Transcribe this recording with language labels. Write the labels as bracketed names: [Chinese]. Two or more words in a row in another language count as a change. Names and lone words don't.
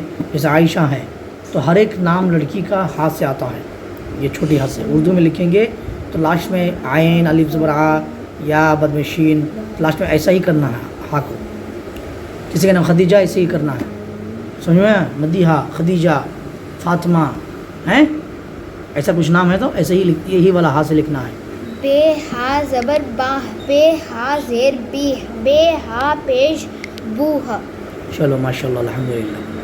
[Urdu] جیسے عائشہ ہے تو ہر ایک نام لڑکی کا ہاتھ سے آتا ہے, یہ چھوٹی ہاتھ سے اردو میں لکھیں گے تو لاسٹ میں عین الف زبر آ یا بد میں شین, لاسٹ میں ایسا ہی کرنا ہے ہا کو. کسی کا نام خدیجہ ایسے ہی کرنا ہے, سمجھ میں, مدیحہ, خدیجہ, فاطمہ ہیں, ایسا کچھ نام ہے تو ایسے ہی یہی والا ہا سے لکھنا ہے. بے ہا زبر باہ بے ہا زیر بیہ بے ہا پیش بوہ. چلو ماشاء اللہ الحمدللہ.